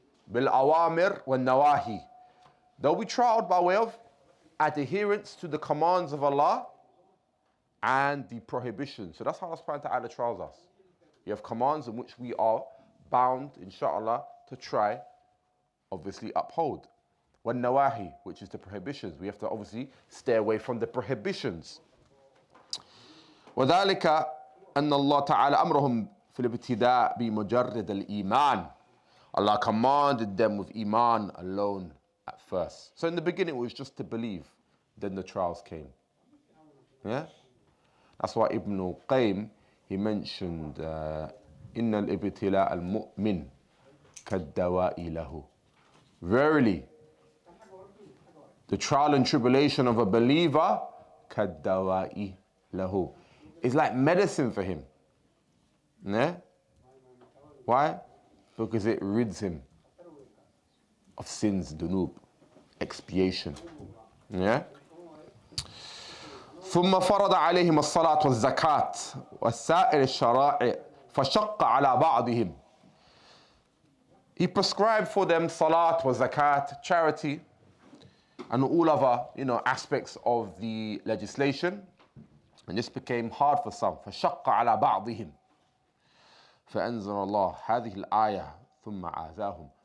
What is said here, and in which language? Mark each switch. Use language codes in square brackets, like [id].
[ar] Bil awamir wal nawahi. [en] They'll be trialed by way of adherence to the commands of Allah and the prohibitions. So that's how Allah subhanahu wa ta'ala trials us. You have commands in which we are bound, inshallah, to try, obviously uphold. [ar] Wal nawahi, [en] which is the prohibitions. We have to obviously stay away from the prohibitions. [ar] وذلك أن الله تعالى أمرهم في الابتداء بمجرد الإيمان. [en] Allah commanded them with Iman alone at first. So in the beginning it was just to believe. Then the trials came. Yeah? That's why Ibn Qayyim, he mentioned [ar] إن الابتلاء المؤمن كالدواء له. [en] Verily, The trial and tribulation of a believer, [ar] كَالدَّوَاءِ لَهُ, [en] is like medicine for him. Yeah? Why? Because it rids him of sins, dunub, expiation. Yeah? [ar] ثم فرض عليهم الصلاة والزكاة والسائر الشرائع فشق على بعضهم. [en] He prescribed for them salat wa zakat, charity, and all other, aspects of the legislation. And this became hard for some. [ar] فشق على بعضهم. فأنزل الله هذه الآية ثم عازاهم.